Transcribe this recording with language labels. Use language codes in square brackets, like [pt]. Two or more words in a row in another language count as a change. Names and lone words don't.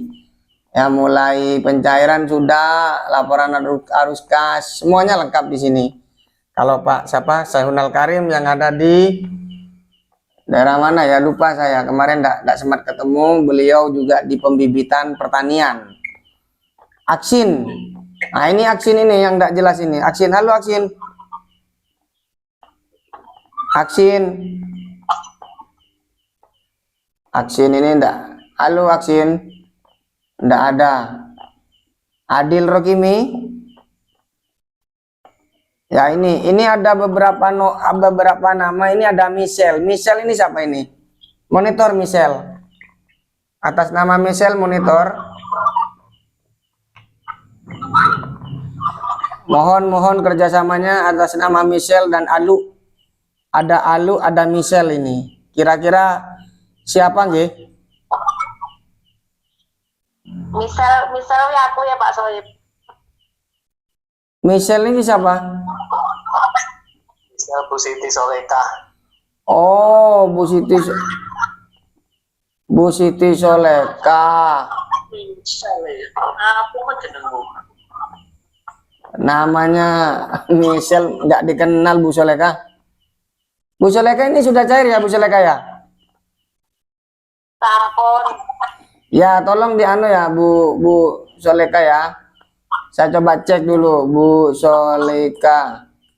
[id] Ya, mulai pencairan sudah, laporan arus kas, semuanya lengkap di sini. Kalau Pak Saikhunal Karim yang ada di daerah mana ya, lupa saya, kemarin enggak sempat ketemu. Beliau juga di pembibitan pertanian. Aksin. Nah, ini Aksin ini yang enggak jelas ini. Aksin, halo Aksin. Aksin ini enggak. Halo Aksin. Enggak ada. Adil Rokimi. Ya, ini ada beberapa nama. Ini ada Michelle. Michelle ini siapa ini? Monitor Michelle. Atas nama Michelle monitor. Mohon kerjasamanya atas nama Michelle dan Alu. Ada Alu, ada Michelle ini. Kira-kira siapa nggih? Misal ya aku ya Pak Sohib. Michelle ini siapa? Bu Siti Soleka. Oh, Bu Siti Soleka. [jv] Aku kok jenengmu? [id] Namanya Michelle, nggak dikenal Bu Soleka. Bu Soleka ini sudah cair ya Bu Soleka ya? Sampun. Ya, tolong dianu ya Bu Soleka ya. Saya coba cek dulu Bu Soleka.